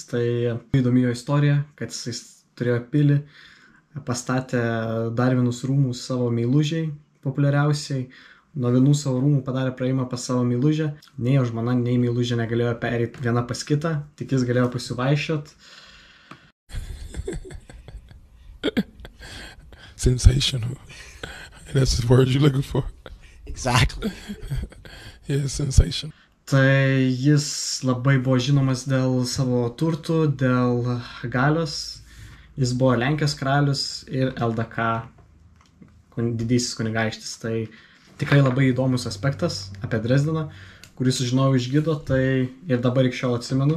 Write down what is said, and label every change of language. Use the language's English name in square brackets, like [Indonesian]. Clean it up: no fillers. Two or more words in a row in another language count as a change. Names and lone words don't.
[Lithuanian] Tai įdomi jo istorija, kad jis turėjo pilį, pastatė dar vienus rūmus savo meilužiai, populiariausiai. Nuo vienų savo rūmų padarė praėjimą pas savo meilužę. Nei jo žmona, nei meilužė negalėjo pereiti viena pas kitą, tik jis galėjo pasivaiščiot. [English] Sensational. That's the word you're looking for. Exactly. Yeah, sensation. [Lithuanian] Tai jis labai buvo žinomas dėl savo turtų, dėl galios. Jis buvo Lenkijos karalius ir LDK didysis kunigaikštis. Tai tikrai labai įdomus aspektas apie Dresdeną, kurį sužinojau iš gido, tai ir dabar iki šiol atsimenu.